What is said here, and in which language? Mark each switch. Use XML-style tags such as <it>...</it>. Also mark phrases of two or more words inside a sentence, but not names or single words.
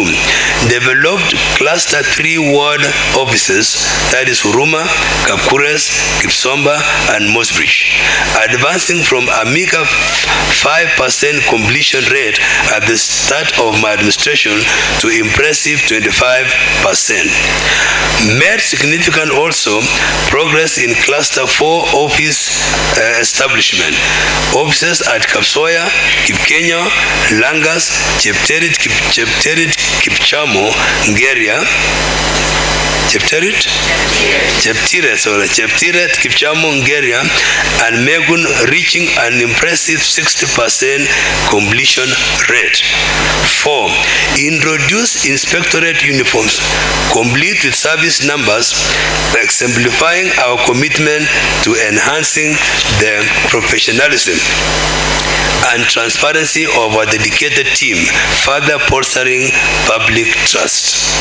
<en>Developed Cluster 3 ward offices, that is Huruma, Kapkures, Kipsomba, and Mosbridge, advancing rising from a meager 5% completion rate at the start of my administration to impressive 25%. Made significant also progress in Cluster 4 office establishment. Offices at Kapsoya, Kipkenya, Langas, Chepterit, Kipchamo, Ngeria, Cheptiret, Kipchamo, Ngeria, and Megun, reaching an impressive 60% completion rate. 4. Introduce inspectorate uniforms, complete with service numbers, exemplifying our commitment to enhancing the professionalism and transparency of our dedicated team, further bolstering public trust.</en>